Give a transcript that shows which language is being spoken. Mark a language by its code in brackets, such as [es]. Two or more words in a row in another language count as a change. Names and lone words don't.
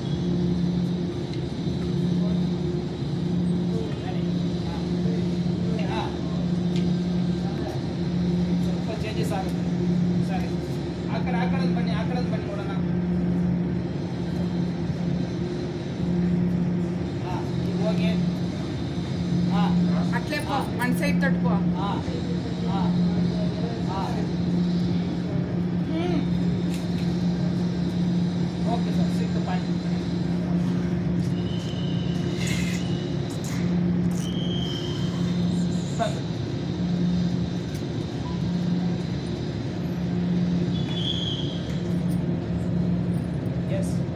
[kn] ಸ್ವಲ್ಪ ಚೇಂಜಸ್ ಆಗುತ್ತೆ. ಸರಿ, ಆ ಕಡೆ ಬನ್ನಿ, ಆ ಕಡೆ ಬನ್ನಿ ನೋಡೋಣ. ಹಾಂ ಈಗ ಹೋಗಿ. ಹಾಂ [te] అట్లే పో, మన సైడ్ తట్టుకో. [kn] ಹಾಂ ಹಾಂ ಹಾಂ ಓಕೆ ಸರ್, ಸಿಕ್ತು ಪಾಯಿಂಟ್. ಎಸ್